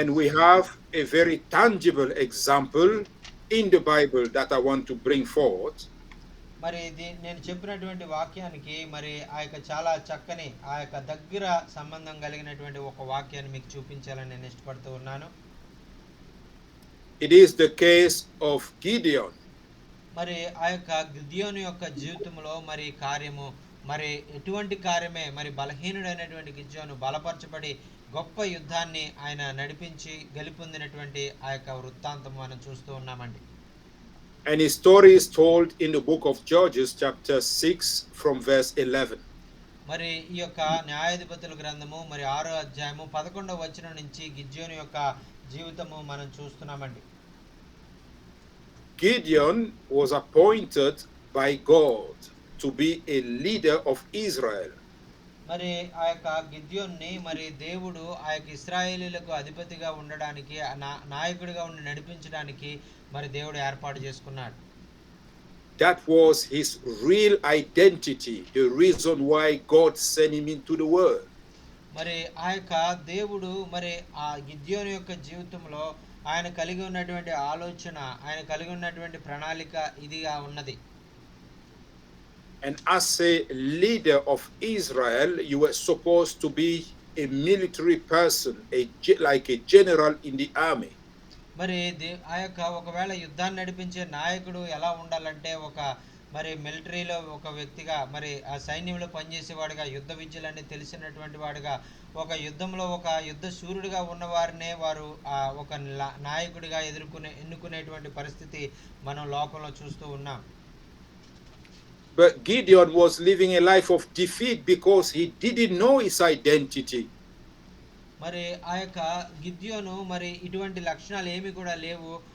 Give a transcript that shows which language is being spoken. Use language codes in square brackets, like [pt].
[en] And we have a very tangible example in the Bible that I want to bring forth. [te] మరి నేను చెప్పినటువంటి వాక్యానికి మరి ఆ యొక్క చాలా చక్కని ఆ యొక్క దగ్గర సంబంధం కలిగినటువంటి ఒక వాక్యాన్ని మీకు చూపించాలని నేను ఇష్టపడుతూ ఉన్నాను. [en] It is the case of Gideon. [te] మరి ఆ యొక్క గిద్యోను యొక్క జీవితంలో మరి కార్యము మరి ఎటువంటి కార్యమే మరి బలహీనుడైనటువంటి గిద్యోను బలపరచబడి గొప్ప యుద్ధాన్ని ఆయన నడిపించి గెలుపొందినటువంటి ఆ యొక్క వృత్తాంతం మనం చూస్తూ ఉన్నామండి. [en] And his story is told in the book of Judges chapter 6 from verse 11. [te] మరి ఈ యొక్క న్యాయాధిపతుల గ్రంథము మరి 6వ అధ్యాయము 11వ వచనం నుంచి గిద్యోను యొక్క జీవితము మనం చూస్తున్నామండి. [en] Gideon was appointed by God to be a leader of Israel. [te] మరి ఆ యొక్క గిద్యోన్ని మరి దేవుడు ఆ యొక్క ఇశ్రాయేలీయులకు అధిపతిగా ఉండడానికి, నాయకుడిగా ఉండి నడిపించడానికి మరి దేవుడు ఏర్పాటు చేసుకున్నాడు. [en] That was his real identity, the reason why God sent him into the world. [te] మరి ఆ యొక్క దేవుడు మరి ఆ గిద్యోను యొక్క జీవితంలో ఆయన కలిగి ఉన్నటువంటి ఆలోచన, ఆయన కలిగి ఉన్నటువంటి ప్రణాళిక ఇదిగా ఉన్నది. [en] And as a leader of Israel, you were supposed to be a military person, like a general in the army. [te] మరి ఆ యొక్క ఒకవేళ యుద్ధాన్ని నడిపించే నాయకుడు ఎలా ఉండాలంటే ఒక మరి మిలిటరీలో ఒక వ్యక్తిగా, మరి ఆ సైన్యంలో పనిచేసేవాడుగా, యుద్ధ విద్యలన్నీ తెలిసినటువంటి వాడుగా, ఒక యుద్ధంలో ఒక యుద్ధ శూరుడిగా ఉన్నవారినే వారు ఒక నాయకుడిగా ఎన్నుకునేటువంటి పరిస్థితి మనం లోకంలో చూస్తూ ఉన్నాం. [en] But Gideon was living a life of defeat because he didn't know his identity. [te] మరి ఆ యొక్క గిద్యోను మరి ఇటువంటి లక్షణాలు ఏమి కూడా లేవు.